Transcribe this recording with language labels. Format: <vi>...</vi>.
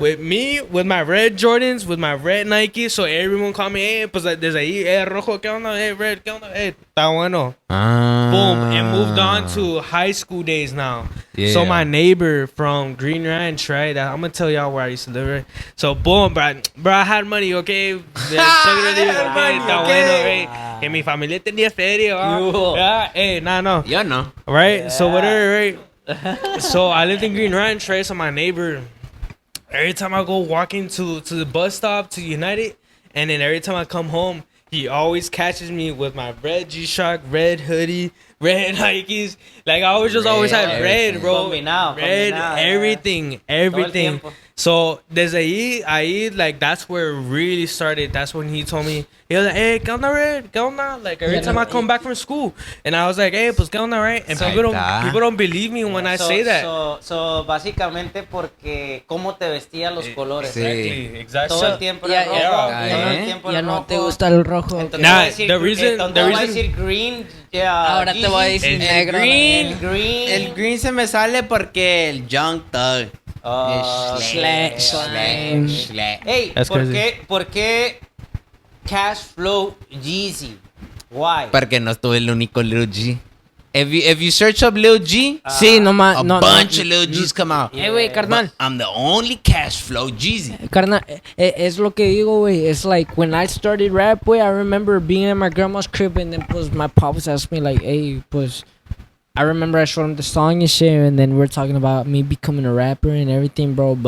<en>with me, with my red Jordans, with my red Nike, so everyone call me, hey,</en> <es>pues desde ahí, rojo, ¿qué onda?</es> <en>Hey, red,</en> <es>¿qué onda? Hey, está bueno.</es> <en>Boom, and moved on to high school days now. Yeah. So my neighbor from Green Ranch, right? I'm gonna tell y'all where I used to live, right? So boom, bro, I had money, okay?</en> <es>Está bueno, right? Que mi familia tenía feria,</es> <en>hey, no.</en> <es>Yo no.</es> <en>Right? So whatever, right? So I lived in Green Ranch, right? So my neighbor, every time I go walking to the bus stop to United, and then every time I come home, he always catches me with my red G-Shock, red hoodie, red Nikes. Like I always had red, bro. Red, everything. So</en> <es>desde ahí,</es> <en>like that's where it really started. That's when he told me, he was like, hey,</en> <es>¿qué onda, red? ¿Qué onda?</es> <en>Like every time I come back from school, and I was like, hey,</en> <es>pues ¿qué onda,</es> <en>right? And people don't believe me when I say that.</en> <es>So básicamente porque cómo te vestían los colores.</es> <en>Exactly.</en> <es>Todo el tiempo era rojo. Ya no te gusta el rojo.</es> <en>Nah, the reason</en> <es>decir</es> <en>green.</en> <es>Ahora te voy a decir negro. El green se me sale porque el Young Thug.</es> <en>Slang. Hey, That's</en> <es>¿por qué CashflowGeezy?</es> <en>Why?</en> <es>Porque no estuve el único Lil G.</es> <en>If you search up Lil G,</en> <es>Sí, no más.</es> <en>a bunch of Lil G's come out.</en> <es>Güey, carnal.</es> <en>But I'm the only CashflowGeezy.</en> <es>Carnal, es lo que digo, güey.</es> <en>It's like when I started rap, güey, I remember being at my grandma's crib and then pues my pops asked me like, hey, pues I remember I showed him the song and shit, and then we're talking about me becoming a rapper and everything, bro.</en>